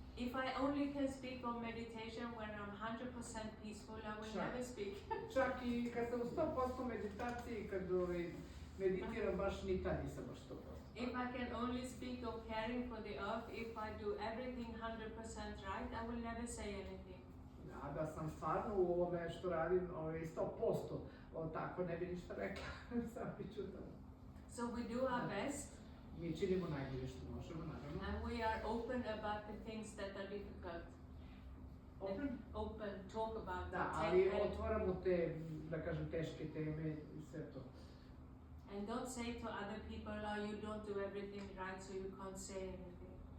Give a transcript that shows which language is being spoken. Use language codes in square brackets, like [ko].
[en] If I only can speak on meditation when I'm 100% peaceful, I will Sure. never speak. [sr] Čak i kad sam u 100% meditaciji, kad meditiram baš ni tad nisam baš 100%. [en] If I can only speak of caring for the earth, if I do everything 100% right, I will never say anything. [sr] a da sam stvarno u ovome što radim 100%, tako ne bi ništa rekla, sam bi čutala. [en] So we do our best. [sr] Mi činimo najbolje što možemo, naravno. [en] And we are open about the things that are difficult. Open, talk about them, [sr] Da, [en] take [sr] ali [en] help. [sr] otvaramo te, da kažem, teške teme i sve to. [en] And don't say to other people, oh, you don't do everything right, so you can't say anything.